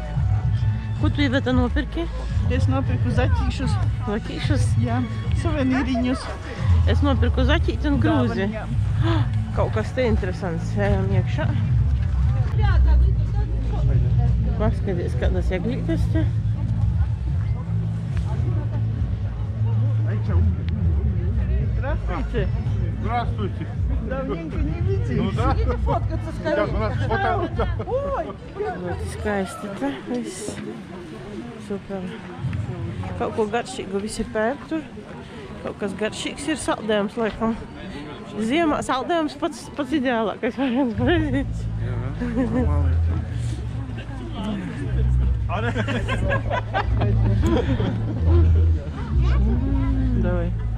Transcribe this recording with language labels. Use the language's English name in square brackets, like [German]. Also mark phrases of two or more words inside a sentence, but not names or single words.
[Latvian] Ko tu Iveta nopirki? Es nopirku zaķīšus. Zaķīšus? Jā, suvenīriņus. Es nopirku zaķīti un grūzi. Dāvaņām. Kaut kas te interesants. Ejam iekšā. Paskaties, kādas eglītes te. [Russian] Здравствуйте. Здравствуйте. Давненько не виделись. Ну да. Идите фоткаться скорее. Сейчас у нас фото. Ой, [Latvian] Ļoti skaisti te viss. Super. Kaut ko garšīgu visi pērk tur. Kaut kas garšīgs ir saldējums, laikam. Ziemā saldējums pats ideālākais variants pareizīts. Davai.